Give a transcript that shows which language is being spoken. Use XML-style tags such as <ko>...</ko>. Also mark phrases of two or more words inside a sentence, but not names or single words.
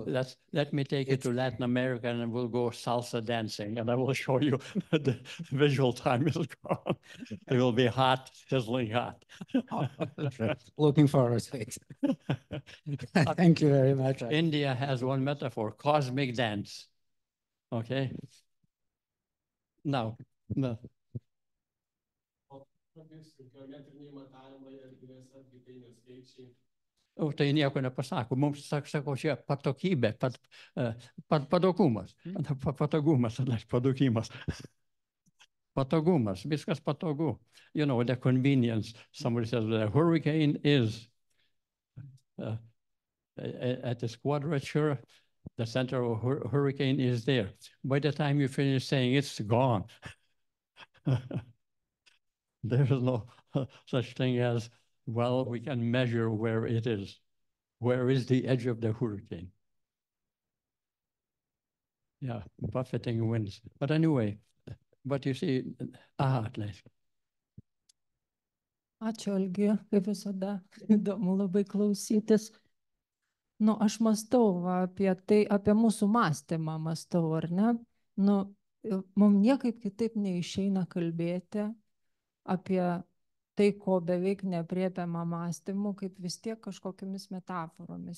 <en>let me take you to Latin America and we'll go salsa dancing and I will show you the visual time is gone. It will be hot, sizzling hot. Looking forward to it. Thank you very much. India has one metaphor, cosmic dance. Okay. Now, no.</en> <lt>O tai nieko nepasako. Mums sako, čia patokybė, patogumas. Patogumas, patogimas. Patogumas, viskas patogu.</lt> <en>You know, the convenience. Somebody says the hurricane is at this quadrature, the center of a hurricane is there. By the time you finish saying it's gone. There is no such thing as, well, we can measure where it is. Where is the edge of the hurricane? Yeah, buffeting winds. But anyway, but you see,</en> <lt>atleisk. Ačiū, Algi, kaip visada, įdomu labai klausytis. Nu, aš mąstau apie tai, apie mūsų mąstymą mąstau, ar ne? Nu, mums niekaip kitaip neišeina kalbėti apie tai, ko beveik neaprėpiama mąstymu, kaip vis tiek kažkokiamis metaforomis.</lt>